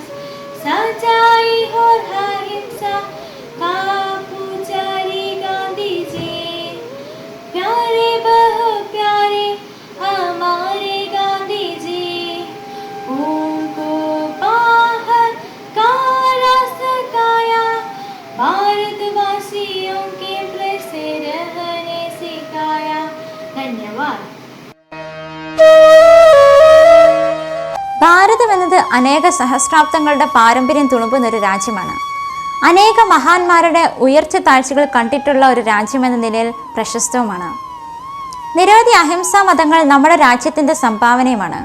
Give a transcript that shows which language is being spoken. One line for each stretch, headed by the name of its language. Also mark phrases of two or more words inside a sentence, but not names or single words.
Hindi: सच्चाई और अहिंसा का पुजारी गांधी जी, प्यारे बहुत प्यारे हमारे गांधी जी। उनको बाहर का रास्ता दिखाया, भारतवासियों के प्रेम से रहने सिखाया। धन्यवाद।
Malayalam: ഭാരതം എന്നത് അനേക സഹസ്രാബ്ദങ്ങളുടെ പാരമ്പര്യം തുളുമ്പുന്ന ഒരു രാജ്യമാണ്. അനേക മഹാന്മാരുടെ ഉയർച്ച താഴ്ചകൾ കണ്ടിട്ടുള്ള ഒരു രാജ്യമെന്ന നിലയിൽ പ്രശസ്തവുമാണ്. നിരവധി അഹിംസാ മതങ്ങൾ നമ്മുടെ രാജ്യത്തിൻ്റെ സംഭാവനയുമാണ്.